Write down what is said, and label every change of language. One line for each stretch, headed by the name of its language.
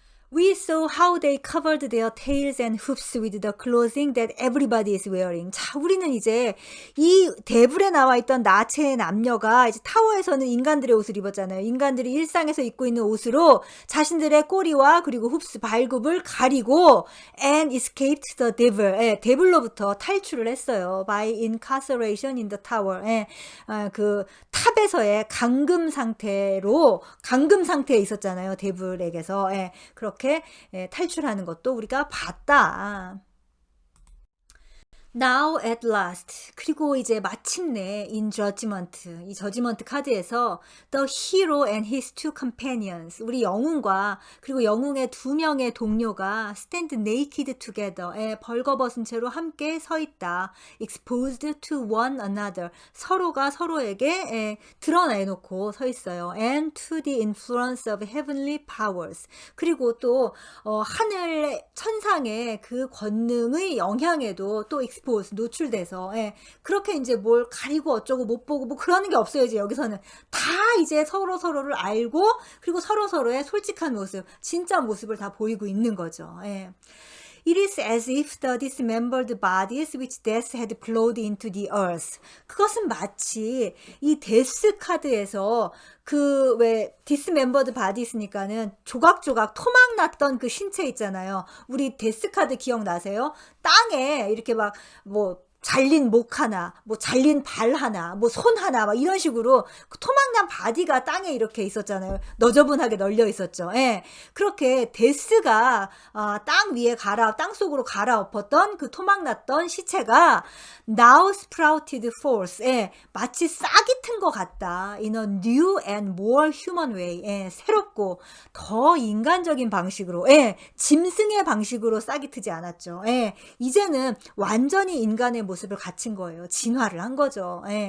English: We saw how they covered their tails and hoofs with the clothing that everybody is wearing.
Korean: 자, 우리는 이제 이 대불에 나와 있던 나체의 남녀가 이제 타워에서는 인간들의 옷을 입었잖아요. 인간들이 일상에서 입고 있는 옷으로 자신들의 꼬리와 그리고 흡스, 발굽을 가리고
English: and escaped the devil.
Korean: 예, 데블로부터 탈출을 했어요.
English: By incarceration in the tower.
Korean: 예, 그 탑에서의 감금 상태에 있었잖아요. 데블에게서. 예, 그렇게 탈출하는 것도 우리가 봤다.
English: Now at last.
Korean: 그리고 이제 마침내
English: in judgment.
Korean: 이 저지먼트 카드에서
English: the hero and his two companions.
Korean: 우리 영웅과 그리고 영웅의 두 명의 동료가
English: stand naked together.
Korean: 벌거벗은 채로 함께 서 있다.
English: exposed to one another.
Korean: 서로가 서로에게 드러내놓고 서 있어요.
English: and to the influence of heavenly powers.
Korean: 그리고 또 하늘 천상의 그 권능의 영향에도 또 노출돼서 그렇게 이제 뭘 가리고 어쩌고 못 보고 뭐 그러는 게 없어요. 이제 여기서는 다 이제 서로를 알고 그리고 서로의 솔직한 모습, 진짜 모습을 다 보이고 있는 거죠.
English: It is as if the dismembered bodies which death had plowed into the earth.
Korean: 그것은 마치 이 데스 카드에서 그 왜
English: dismembered bodies
Korean: 니까는 조각조각 토막 났던 그 신체 있잖아요. 우리 데스 카드 기억나세요? 땅에 이렇게 막 뭐 잘린 목 하나, 뭐 잘린 발 하나, 뭐 손 하나, 막 이런 식으로 그 토막난 바디가 땅에 이렇게 있었잖아요. 너저분하게 널려 있었죠. 그렇게 데스가 땅 위에 땅 속으로 갈아엎었던 그 토막났던 시체가
English: now sprouted forth.
Korean: 마치 싹이 튼 것 같다.
English: In a new and more human way.
Korean: 새롭고 더 인간적인 방식으로, 짐승의 방식으로 싹이 트지 않았죠. 이제는 완전히 인간의 모습을 갖춘 거예요. 진화를 한 거죠.